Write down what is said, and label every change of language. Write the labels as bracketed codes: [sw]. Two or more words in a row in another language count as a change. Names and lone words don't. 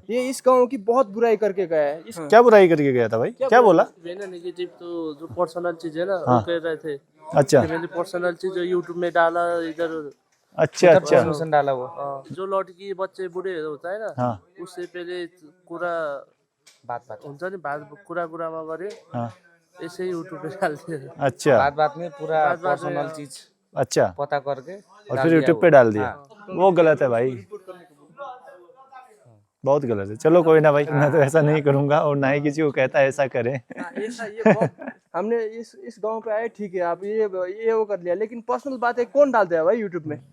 [hi] ये इस गांव की बहुत बुराई करके गया है। क्या बुराई करके गया था भाई? क्या बोला? नेगेटिव तो जो पर्सनल चीज है ना, हाँ। वो कह रहे थे। अच्छा मैंने पर्सनल चीज जो यूट्यूब में डाला इधर। अच्छा अच्छा। डाला वो। जो लड़की बच्चे बूढ़े होता है ना, हाँ उससे पहले कुरा बात [ne] हुन्छ नि, कुरामा गरे [hi] हाँ। ऐसे ही यूट्यूब पे डालते हैं। अच्छा बात में पूरा बात में, पर्सनल चीज अच्छा। पता करके और फिर यूट्यूब पे डाल दिया। वो गलत है भाई, बहुत गलत है। चलो कोई ना भाई, मैं तो ऐसा नहीं करूंगा और ना ही किसी को कहता ऐसा करें। ऐसा ये हमने इस गांव पे आए, ठीक है, आप ये वो कर लिया, लेकिन पर्सनल बातें कौन डालते हैं भाई यूट्यूब में?